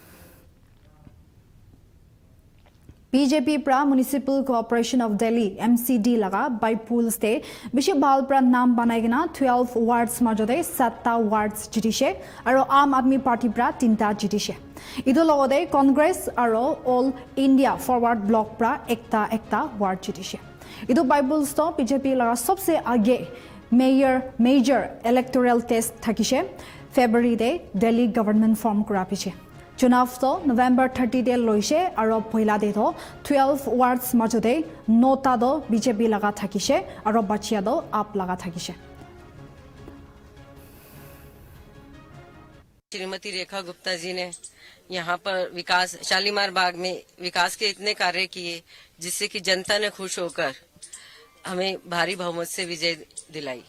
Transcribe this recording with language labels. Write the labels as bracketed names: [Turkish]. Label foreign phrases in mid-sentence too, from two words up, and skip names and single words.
[Naga Pidgin] BJP pra Municipal Corporation of Delhi MCD laga by pools te bishi bhal pra naam banaigena 12 wards majode 7 wards jitishe aro Aam Admi Party pra 3 jitishe. Idu logode Congress aro All India Forward Bloc pra ekta ward jitishe. Idu Bible stop BJP laga sobse age [English] major electoral test [Naga Pidgin] thakishe February de Delhi government form kura piche. Chunav to November 30 de loise aro poila de to 12 wards majode 9 do BJP laga thakishe aro bachia do aap laga thakishe. [Hindi] श्रीमती रेखा गुप्ता जी ने यहाँ पर विकास शालीमार बाग में विकास के इतने कार्य किए जिससे कि जनता ने खुश होकर हमें भारी बहुमत से विजय दिलाई।